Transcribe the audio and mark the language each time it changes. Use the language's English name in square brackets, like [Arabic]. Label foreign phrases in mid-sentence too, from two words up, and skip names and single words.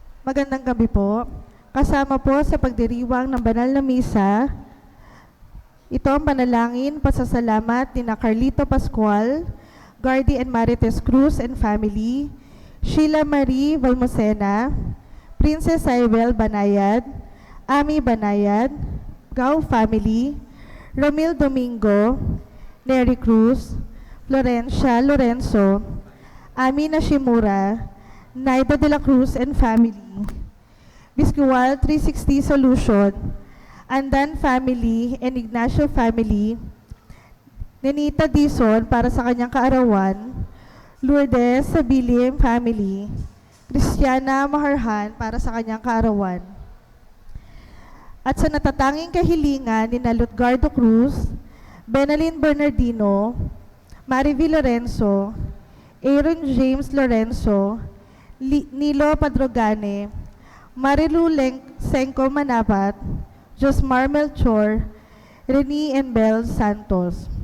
[Filipino] Magandang gabi po. Kasama po sa pagdiriwang ng banal na misa, ito ang panalangin, pasasalamat ni na Carlito Pascual, Gardy and Marites Cruz [English] and family, [Filipino] Sheila Marie Valmosena, Princess Cybel Banayad, Ami Banayad, Gao family, Ramil Domingo, Nery Cruz, Florencia Lorenzo, Ami Nashimura, Naida de la Cruz [English] and family, [Filipino] Biscual 360 Solution, Andan family and Ignacio family, Nenita Dizon para sa kanyang kaarawan, Lourdes Sabilim family, Christiana Maharhan para sa kanyang kaarawan. At sa natatanging kahilingan ni na Lutgardo Cruz, Benalyn Bernardino, Marivi Lorenzo, Aaron James Lorenzo, Nilo Padrogane, Marilu Senko Manapat, Josmar Melchor, Rene and Bel Santos.